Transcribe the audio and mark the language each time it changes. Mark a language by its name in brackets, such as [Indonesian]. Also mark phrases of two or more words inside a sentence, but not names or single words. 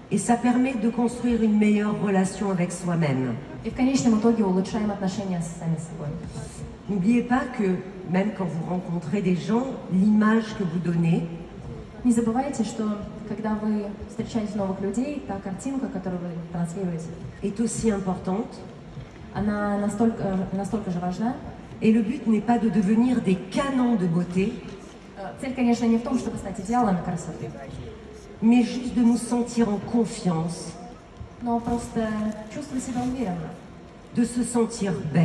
[French] et ça permet de construire une meilleure relation avec soi-même. [Russian] И в конечном итоге улучшаем отношения с сами собой. [French] N'oubliez pas que même quand vous rencontrez des gens, l'image que vous donnez, [Russian] Не забывайте, что когда вы встречаете новых людей, та картинка, которую вы транслируете, [French] est aussi importante. [Russian] она настолько же важна. [French] Et le but n'est pas de devenir des canons de beauté, [Russian] Цель, конечно, не в том, чтобы стать идеалами красоты, [French] mais juste de nous sentir en confiance, [Russian] но просто чувствовать себя уверенно. [French] de se sentir belle.